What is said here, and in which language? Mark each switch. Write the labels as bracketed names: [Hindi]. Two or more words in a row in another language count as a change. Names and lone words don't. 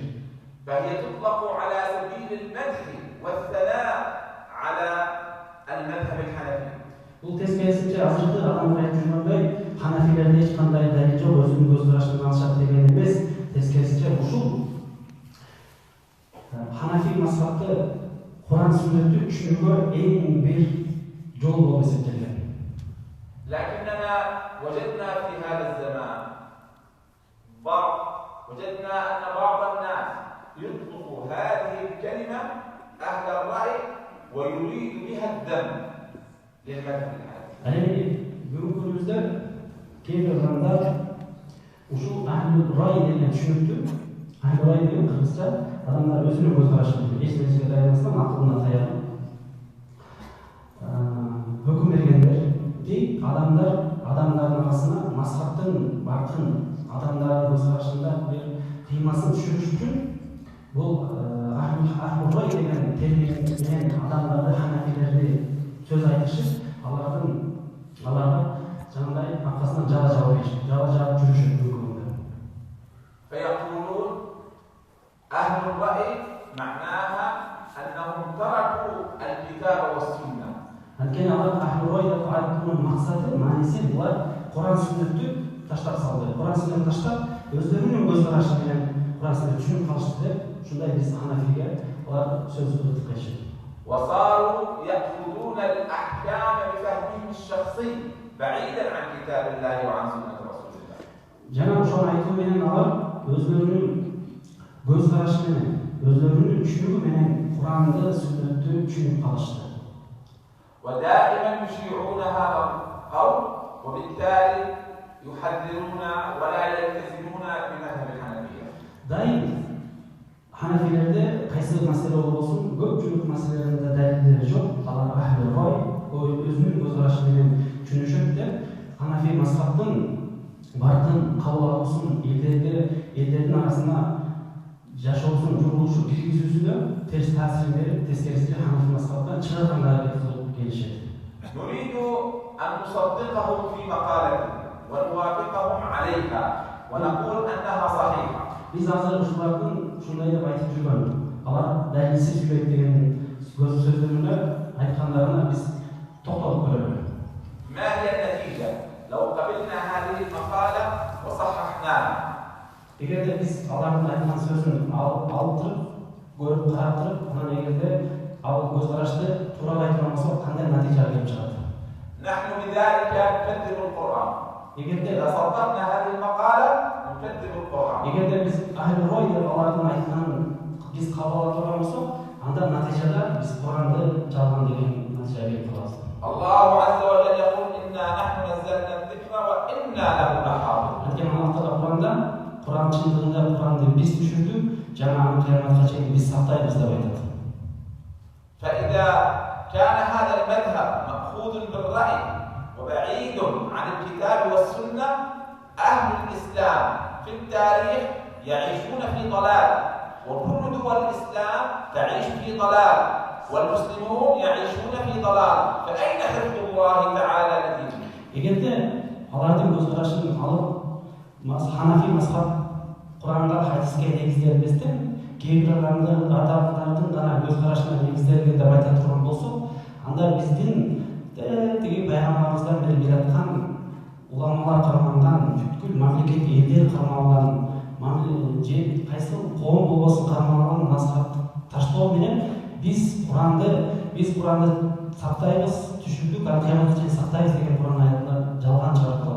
[Arabic] فهي تطلق على سبيل المدح والثناء على المذهب الحنفي. [Kyrgyz] Бул тескерисинче азыркы адамдар айтып жүргөндөй Ханафилерде эч кандай далил жок, өзүнүн көз карашын алышат деген эмес. Тескерисинче ушул Ханафи мазхабты Куран сүннөттү түшүнүүгө эң бир жол болуп эсептелген. [Arabic] لكننا وجدنا في هذا الزمان وجدنا أن بعض الناس يطلق هذه الكلمة أهل الرأي ويريد بها الذم للمذهب الحنفي. [Kyrgyz] Бүгүнкү күнүбүздө кээ бир адамдар ушул [Arabic] أهل الرأي [Kyrgyz] деген түшүнүктү, [Arabic] أهل الرأي [Kyrgyz] деген кыргызча адамдар өзүнүн көз карашын, эч нерсеге таянбастан акылына таянып хөкүм бергендерди адамдардын арасына мазхабтын баркын адамдардын көз карашында бир кыймасын түшүрүш үчүн бул [Arabic] أهل الرأي [Kyrgyz] деген термин менен адамдарды, Ханафилерди сөз айтышып, аларга жаңағыдай аркасынан жала жаап жүрүшөт мүмкүндө. [Arabic] فيقولون أهل الرأي معناها أنهم تركوا الكتاب والسنة [Kyrgyz] Анткени алар [Arabic] أهل الرأي [Kyrgyz] деп айтуунун максаты, мааниси булар Куран сүннөттү таштап салды. Куран сүннөттү таштап, өздөрүнүн көз карашы менен Куран сүннөттү түшүнүп калышты деп, ушундай биз Ханафиге алар сөз өтүп калышты. [Arabic] وصاروا يأخذون الأحكام بفهمهم الشخصي بعيدا عن كتاب الله وعن سنة رسول الله. [Kyrgyz] Жана ошону айтуу менен алар өздөрүнүн көз карашы менен, өздөрүнүн түшүнүгү менен Куранды, сүннөттү түшүнүп калышты. [Arabic] ودائما يشيعون هذا القول وبالتالي يحذرون ولا يلتزمون بمذهب الحنفية. [Kyrgyz] Дайым Ханafилерде кайсы маселе болбосун, көпчүлүк маселелеринде далилдери жок. Алар [Arabic] أهل الرأي, [Kyrgyz] өзүнүн көз карашы менен түшүнүшөт деп, Ханафи мазхабтын бардын кабыл алуусун элдердин арасына жашоосун журулушу киргизүүсүнө терс таасир берип, тескерисинче Ханафи мазхабтан чыгарганга аракет кылып келишет. [Arabic] نريد أن نصدقهم في مقالته ونوافقهم عليها ونقول أنها صحيحة. [Kyrgyz] Biz азыр ушулардын ушундай деп айтып жүргөн, алар далилсиз сүйлөйт деген сөздөрүнө айткандарына биз токтолуп көрөлү. [Arabic] ما هي النتيجة لو قبلنا هذه المقالة وصححناها؟ [Kyrgyz] Эгерде биз алардын айткан сөзүн алып туруп, көрүп карап туруп, анан эгерде ал көз карашты туурабай турган болсок, кандай натыйжага келип чыгат? [Arabic] نحن بذلك نكذب القرآن. [Kyrgyz] Эгерде [Arabic] إذا صدقنا هذه المقالة نكذب القرآن. [Kyrgyz] Эгерде биз [Arabic] أهل الرأي [Kyrgyz] деп алардын айтканын биз кабыл ала турган болсок, анда натыйжада биз Куранды жалган деген натыйжага келип калабыз. [Arabic] الله عز وجل يقول إنا نحن نزلنا الذكر وإنا له لحافظون. [Kyrgyz] Анткени Аллах Куранда Куран чындыгында Куранды биз түшүрдүк, жана аны кыяматка чейин биз сактайбыз деп айтат. [Arabic] فإذا كان هذا المذهب مأخوذ بالرأي وبعيد عن الكتاب والسنة، أهل الإسلام في التاريخ يعيشون في ضلال، وكل دول الإسلام تعيش في ضلال، والمسلمون يعيشون في ضلال، فأين حفظ الله تعالى لدينه؟ [Kyrgyz] Эгерде алардын көз карашын алып, Ханафи мазхаб Куранга, хадиске негизделбестен, кейбир адамдардын гана көз карашына негизделген деп айта турган болсок, анда биздин тиги пайгамбарыбыздан бери келаткан уламалар карманган, бүткүл мамлекет элдер кармалган, же кайсы коом болбосун кармалган мазхабты таштоо менен биз Куранды сактайбыз, түшүндүк, аны кыяматка чейин сактайбыз деген Куран аятына жалган чыгарып калабыз.